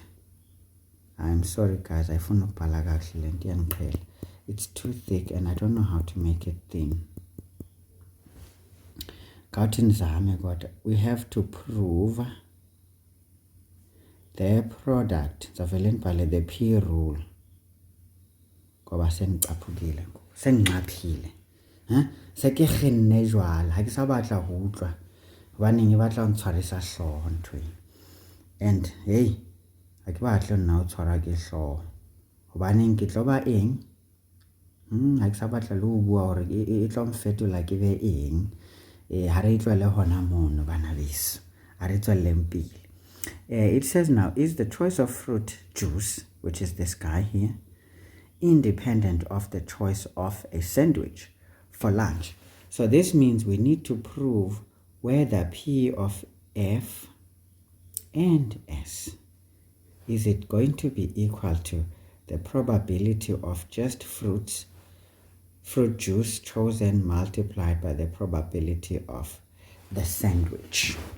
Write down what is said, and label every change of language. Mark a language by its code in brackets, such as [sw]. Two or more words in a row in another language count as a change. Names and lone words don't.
[en] I'm sorry guys, it's too thick and I don't know how to make it thin. we have to prove the product, the P rule. [zu] Ngoba sengicaphukile, senginqaphile. [st] Se ke kgenne jwala, ha ke sa batla ho utlwa. Hobaneng e batla ho ntshwarisa hlooho ntwe. [en] And hey, [st] ha ke batle nna ho tshwara ke hlooho. Hobaneng ke tlo ba eng? Ha ke sa batla le ho bua hore e tlo mfetola ke be eng. Ha re itlwele hona mono bana beso. Ha re tswelleng pele. [en] It says now, is the choice of fruit juice, which is this guy here, independent of the choice of a sandwich for lunch? So this means we need to prove whether P of F and S, is it going to be equal to the probability of just fruit juice chosen multiplied by the probability of the sandwich.